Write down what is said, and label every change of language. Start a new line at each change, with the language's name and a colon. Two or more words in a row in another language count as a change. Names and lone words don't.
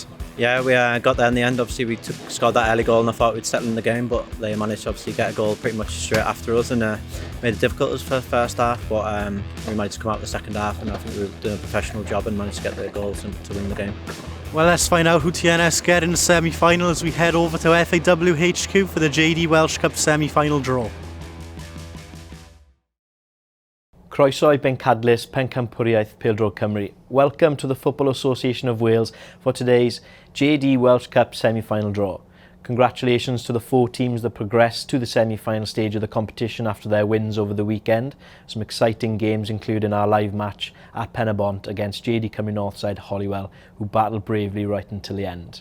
English: Yeah, we got there in the end. Obviously, we scored that early goal, and I thought we'd settle in the game, but they managed to obviously get a goal pretty much straight after us, and made it difficult for the first half. But we managed to come out the second half, and I think we did a professional job and managed to get the goals and to win the game. Well, let's find out who TNS get in the semi-final as we head over to FAW HQ for the JD Welsh Cup semi-final draw.
Welsh: Croeso ben cadlis pencampwriaeth Pêl-drod Cymru.
English: Welcome to the Football Association of Wales for today's JD Welsh Cup semi-final draw. Congratulations to the 4 teams that progressed to the semi-final stage of the competition after their wins over the weekend. Some exciting games including our live match at Penabont against JD Cymru North side Holywell, who battled bravely right until the end.